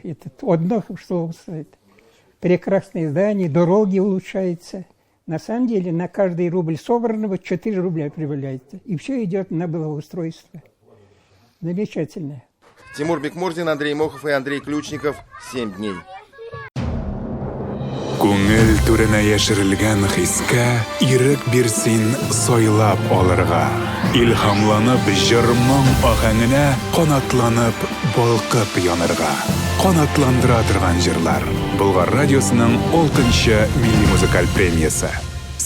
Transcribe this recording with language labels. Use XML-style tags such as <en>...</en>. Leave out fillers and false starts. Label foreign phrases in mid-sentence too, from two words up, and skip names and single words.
<ru>Это одно, что сказать. Прекрасные здания, дороги улучшаются. На самом деле на каждый рубль собранного 4 рубля прибавляется. И все идет на благоустройство. Замечательно. Тимур Бекмурзин, Андрей Мохов и Андрей Ключников. 7 дней.</ru> <tt>Күңел түренә яшерелгән хискә ирек бирсин сойлап алырга. Илһамланып җырмың ахәңенә канатланып балкып янырга. Канатландыра торган җырлар. Болгар радиосының 6-нчы милли музыкаль премиясе.</tt>